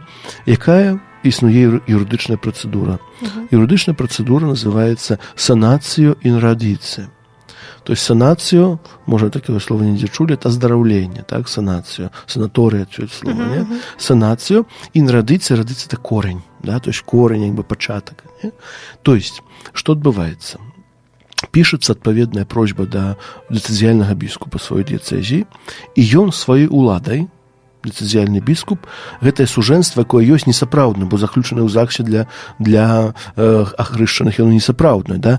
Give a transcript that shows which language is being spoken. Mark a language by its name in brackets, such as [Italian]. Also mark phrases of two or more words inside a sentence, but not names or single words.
[Belarusian] Якая існуе юрыдычная працэдура? Юрыдычная працэдура называецца санацыё ін радыцыя. [Russian] То есть [Belarusian] санацыё, можа такое слова недзе чулі, это аздараўленне, так, санацыё, санаторыя, [Russian] это слово, [Belarusian] не? [Russian] Санацыё, ін радыцыя, радыцыя это корень, да, то есть корень, [Belarusian] пачатак, не? То есть, што адбываецца? Пішацца адпаведная просьба да дыцэзіяльнага біскупа сваёй дыяцэзіі, і ён сваёй уладай, дыцэзіяльны біскуп, гэтае сужэнства, якое ёсць несапраўдна, бо заключанае ў ЗАГСе для ахрышчаных яно несапраўднае, да?